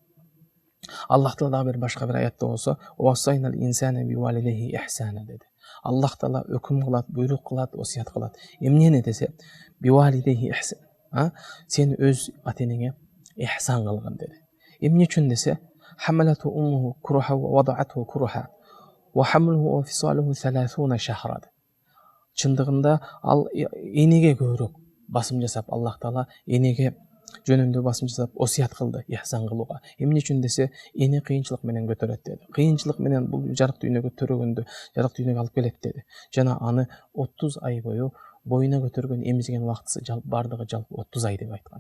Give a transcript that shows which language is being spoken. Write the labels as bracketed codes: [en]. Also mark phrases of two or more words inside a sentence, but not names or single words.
[ky] Аллах Таала дагы бир башка бир аятта болсо, [ar] "ووصينا الإنسان بوالديه إحسانا" [ky] деди. Аллах Таала өкүм кылат, буйрук кылат, осуят кылат. Эмне десе, [ar] بوالديه إحسان. [ky] Сен өз ата-энеңе ихсан кылгын деди. Эмне үчүн десе, [ar] "حملته أمه كرها و وضعته كرها و حمله و فصاله 30 شهرا". [ky] Чындыгында ал энеге көбүрөөк басым жасап, Аллах Таала энеге жөнүндө басым жасап осуят кылды ихсан кылууга. Эмне үчүн десе, эне кыйынчылык менен көтөрөт деди. Кыйынчылык менен бул жарык дүйнөгө төрөгөндө, жарык дүйнөгө алып келет деди. Жана аны 30 ай бою боюна көтөргөн, эмизген убактысы бардыгы жалпы 30 ай деп айткан.